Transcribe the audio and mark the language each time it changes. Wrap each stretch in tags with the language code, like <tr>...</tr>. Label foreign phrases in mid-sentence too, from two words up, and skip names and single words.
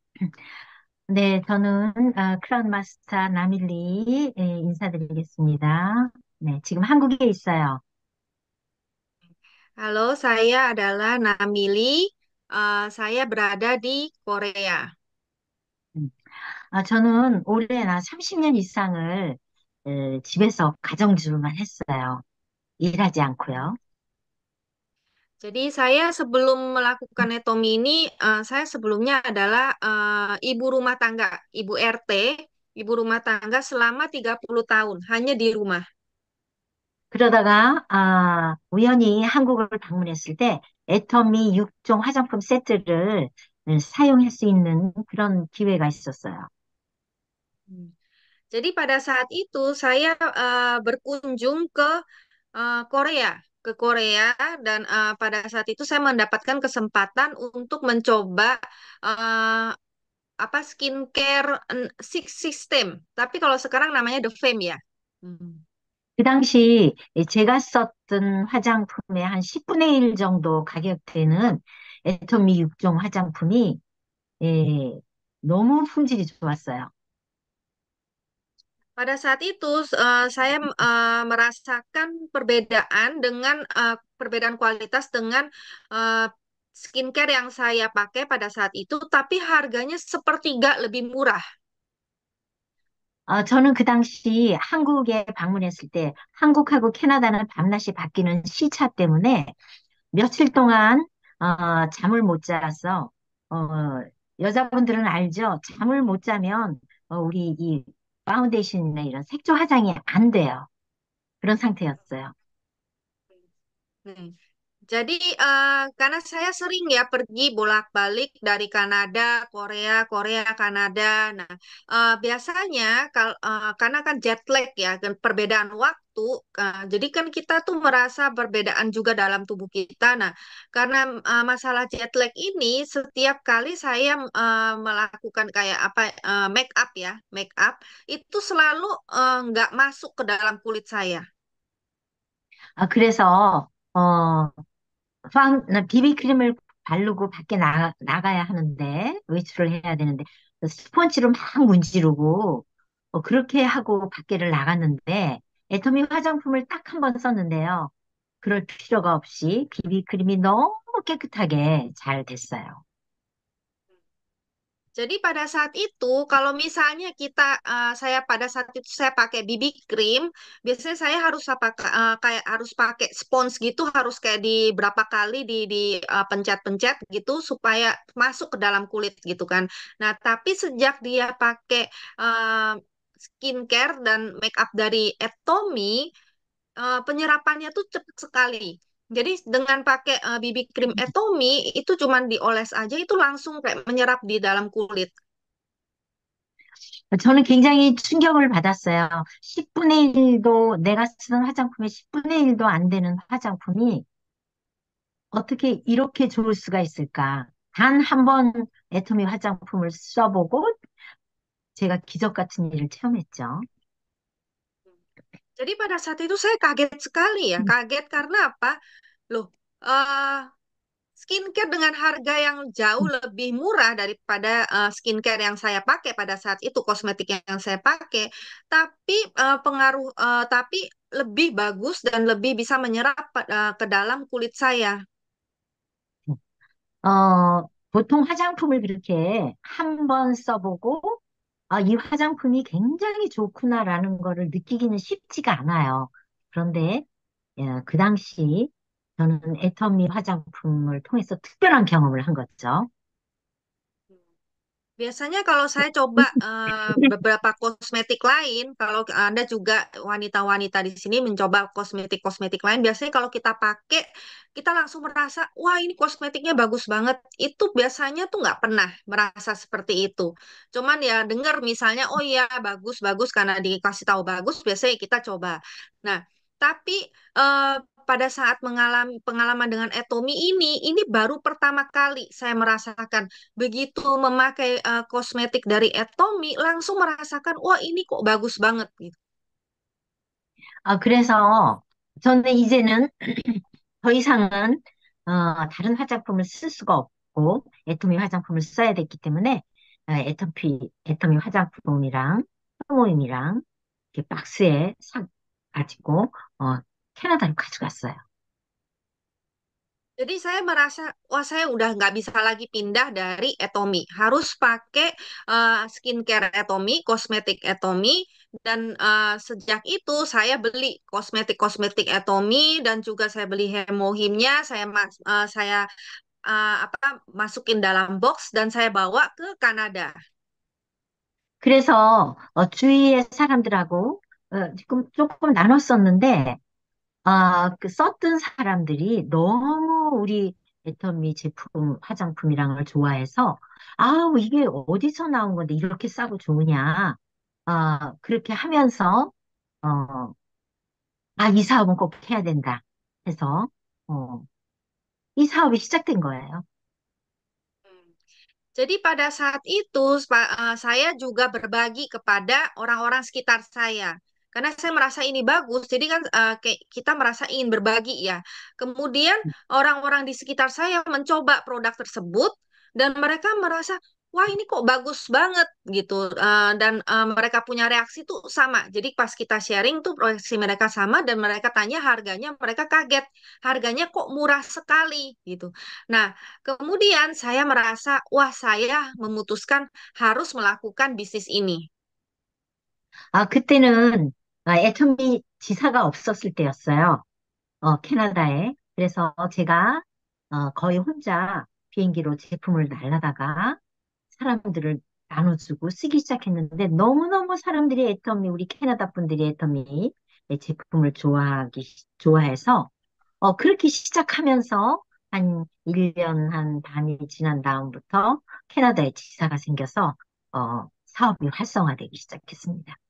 <ko>네, 저는 크라운 마스터 나밀리 인사드리겠습니다. 네, 지금 한국에 있어요.</ko> <id>Halo, saya adalah Namili. Saya berada di Korea. 음.</id> <ko>저는 올해나 30년 이상을 집에서 가정주부만 했어요. 일하지 않고요.</ko> <id>Jadi saya sebelum melakukan etomi ini, saya sebelumnya adalah ibu rumah tangga, ibu RT, ibu rumah tangga selama 30 tahun, hanya di rumah.</id> <ko>그러다가 우연히 한국을 방문했을 때 애터미 6종 화장품 세트를 사용할 수 있는 그런 기회가 있었어요. Hmm.</ko> <id>Jadi pada saat itu saya berkunjung ke Korea, dan pada saat itu saya mendapatkan kesempatan untuk mencoba eh, apa</id> <en>skincare six system.</en> <id>Tapi kalau sekarang namanya The Fame ya. Hmm.</id> <ko>그 당시 제가 썼던 화장품의 한 10분의 1 정도 가격대는 애터미 6종 화장품이 예, 너무 품질이 좋았어요.</ko> <id>Pada saat itu saya merasakan perbedaan kualitas dengan eh, skincare yang saya pakai pada saat itu, tapi harganya sepertiga lebih murah.</id> <ko>저는 그 당시 한국에 방문했을 때 한국하고 캐나다는 밤낮이 바뀌는 시차 때문에 며칠 동안 잠을 못 자서 어, 여자분들은 알죠? 잠을 못 자면 우리 이 파운데이션이나 이런 색조 화장이 안 돼요. 그런 상태였어요. Hmm.</ko> <id>Jadi karena saya sering ya pergi bolak-balik dari Kanada, Korea, Korea, Kanada. Nah, biasanya karena kan</id> <en>jet lag</en> <id>ya, dan perbedaan waktu, jadi kan kita tuh merasa perbedaan juga dalam tubuh kita. Nah, karena masalah</id> <en>jet lag</en> <id>ini, setiap kali saya melakukan kayak apa</id> <en>make up</en> <id>ya,</id> <en>make up</en> <id>itu selalu nggak masuk ke dalam kulit saya.</id> <ko>그래서 비비크림을 바르고 밖에 나가야 하는데 외출을 해야 되는데 스펀지로 막 문지르고 그렇게 하고 밖에를 나갔는데 애터미 화장품을 딱 한 번 썼는데요. 그럴 필요가 없이 비비크림이 너무 깨끗하게 잘 됐어요.</ko> <id>Jadi pada saat itu, kalau misalnya saya pada saat itu saya pakai</id> <en>BB cream,</en> <id>biasanya saya harus kayak harus pakai spons gitu, harus kayak di berapa kali di pencet-pencet gitu supaya masuk ke dalam kulit gitu kan. Nah, tapi sejak dia pakai uh, skincare dan</id> <en>make up</en> <id>dari Atomy, penyerapannya tuh cepet sekali. Jadi dengan pakai</id> <en>BB cream</en> <id>Atomy itu cuman dioles aja itu langsung kayak menyerap di dalam kulit.</id> <ko>저는 굉장히 충격을 받았어요. 10분의 1도 내가 쓰는 화장품의 10분의 1도 안 되는 화장품이 어떻게 이렇게 좋을 수가 있을까? 단 한 번 애터미 화장품을 써보고 제가 기적 같은 일을 체험했죠.</ko> <id>Jadi pada saat itu saya kaget sekali ya, kaget karena apa? Loh, eh skincare dengan harga yang jauh lebih murah daripada skincare yang saya pakai pada saat itu, kosmetik yang saya pakai, tapi lebih bagus dan lebih bisa menyerap ke dalam kulit saya.</id> <ko>보통 화장품을 그렇게 한 번 써보고, 이 화장품이 굉장히 좋구나라는 거를 느끼기는 쉽지가 않아요. 그런데, 그 당시 저는 애터미 화장품을 통해서 특별한 경험을 한 거죠.</ko> <id>Biasanya kalau saya coba beberapa kosmetik lain, kalau Anda juga wanita-wanita di sini mencoba kosmetik-kosmetik lain, biasanya kalau kita pakai, kita langsung merasa, wah ini kosmetiknya bagus banget. Itu biasanya tuh nggak pernah merasa seperti itu. Cuman ya dengar misalnya, oh iya bagus-bagus karena dikasih tahu bagus, biasanya kita coba. Nah, tapi eh, pada saat mengalami pengalaman dengan Etomi ini baru pertama kali saya merasakan. Begitu memakai kosmetik dari Atomy, langsung merasakan, wah ini kok bagus banget gitu.</id> <ko>그래서 저는 이제는 더 이상은 다른 화장품을 쓸 수가 없고 애토미 화장품을 써야 됐기 때문에 애터미 화장품이랑 효모임이랑 이렇게 박스에 싹 가지고, 캐나다로 가져갔어요.</ko> <id>Jadi saya merasa, wah saya udah nggak bisa lagi pindah dari Atomy. Harus pakai skincare Atomy, kosmetik Atomy. Dan sejak itu saya beli kosmetik-kosmetik Atomy dan juga saya beli hemohimnya. Saya masukin dalam box dan saya bawa ke Kanada.</id> <ko>그래서 주위의 사람들하고 지금 조금 나눴었는데, 그 썼던 사람들이 너무 우리 애터미 제품, 화장품이랑을 좋아해서, 아우, 이게 어디서 나온 건데 이렇게 싸고 좋으냐. 그렇게 하면서, 어, 이 사업은 꼭 해야 된다 해서, 어, 이 사업이 시작된 거예요.</ko> <id>Jadi pada saat itu saya juga berbagi kepada orang-orang sekitar saya. Karena saya merasa ini bagus, jadi kan kayak kita merasa ingin berbagi ya. Kemudian orang-orang di sekitar saya mencoba produk tersebut dan mereka merasa, wah ini kok bagus banget gitu. Dan mereka punya reaksi tuh sama. Jadi pas kita sharing tuh reaksi mereka sama dan mereka tanya harganya, mereka kaget. Harganya kok murah sekali gitu. Nah, kemudian saya merasa, wah saya memutuskan harus melakukan bisnis ini.</id> <ko>그때는 애터미 지사가 없었을 때였어요. 캐나다에. 그래서 제가 거의 혼자 비행기로 제품을 날라다가 사람들을 나눠주고 쓰기 시작했는데 너무너무 사람들이 애터미, 우리 캐나다 분들이 애터미 제품을 좋아해서 그렇게 시작하면서 한 1년 한 반이 지난 다음부터 캐나다에 지사가 생겨서 사업이 활성화되기 시작했습니다.</ko>